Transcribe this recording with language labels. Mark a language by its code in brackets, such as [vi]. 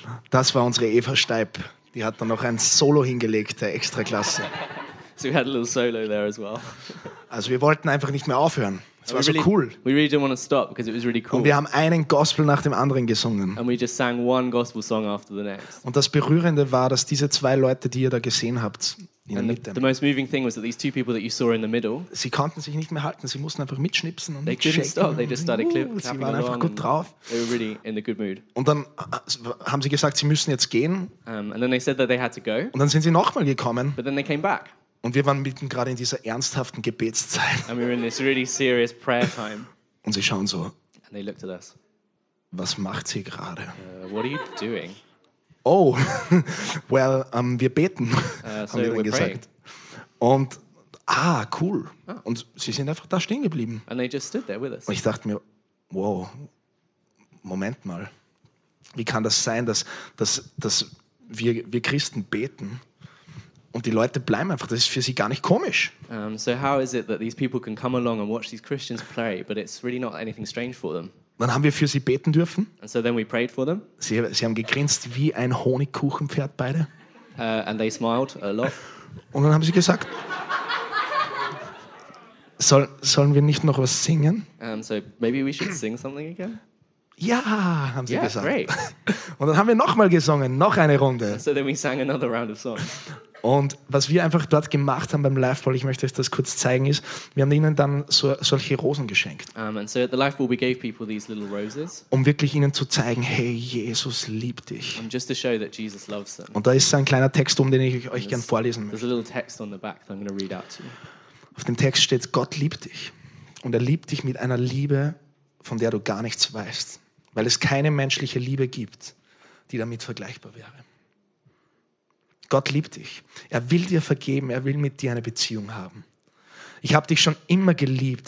[de] Das war unsere Eva Steib. Die hat dann noch ein Solo hingelegt, der Extraklasse. [en] So we had a little solo there as well. [de] Also wir wollten einfach nicht mehr aufhören. Es war so cool. [en] We really didn't want to stop because it was really cool. [de] Und wir haben einen Gospel nach dem anderen gesungen. [en] And we just sang one gospel song after the next. [de] Und das Berührende war, dass diese zwei Leute, die ihr da gesehen habt, in der Mitte. [en] The most moving thing was that these two people that you saw in the middle. [de] Sie konnten sich nicht mehr halten. Sie mussten einfach mitschnipsen und [en] shaken. They couldn't stop. They just started clapping. [de] Sie waren einfach gut drauf. [en] They were really in the good mood. [de] Und dann haben sie gesagt, sie müssen jetzt gehen. [en] And then they said that they had to go. [de] Und dann sind sie nochmal gekommen. [en] But then they came back. [de] Und wir waren mitten gerade in dieser ernsthaften Gebetszeit. [en] And we were in this really serious prayer time. [de] Und sie schauen so. [en] And they looked at us. [de] Was macht sie gerade? [en] What are you doing? [de] Oh, well, wir beten, so haben wir dann gesagt. [en] Praying. [de] Und, cool. Oh. Und sie sind einfach da stehen geblieben. [en] And they just stood there with us. [de] Und ich dachte mir, wow, Moment mal. Wie kann das sein, dass wir Christen beten? Und die Leute bleiben einfach, das ist für sie gar nicht komisch. [en] So how is it that these people can come along and watch these Christians play, but it's really not anything strange for them? [de] Dann haben wir für sie beten dürfen. [en] And so then we prayed for them. [de] Sie haben gegrinst wie ein Honigkuchenpferd beide. [en] And they smiled a lot. [de] Und dann haben sie gesagt, sollen wir nicht noch was singen? [en] So maybe we should sing something again? [de] Ja, haben sie gesagt. [en] Great. [de] Und dann haben wir nochmal gesungen, noch eine Runde. [en] So then we sang another round of songs. [de] Und was wir einfach dort gemacht haben beim Lifeball, ich möchte euch das kurz zeigen, ist, wir haben ihnen dann so, solche Rosen geschenkt. [en] And so at the Lifeball we gave people these little roses. [de] Um wirklich ihnen zu zeigen, hey, Jesus liebt dich. [en] Just to show that Jesus loves them. [de] Und da ist ein kleiner Text, um den ich euch gerne vorlesen möchte. [en] There's a little text on the back that I'm going to read out to you. [de] Auf dem Text steht, Gott liebt dich. Und er liebt dich mit einer Liebe, von der du gar nichts weißt. Weil es keine menschliche Liebe gibt, die damit vergleichbar wäre. Gott liebt dich. Er will dir vergeben. Er will mit dir eine Beziehung haben. Ich habe dich schon immer geliebt.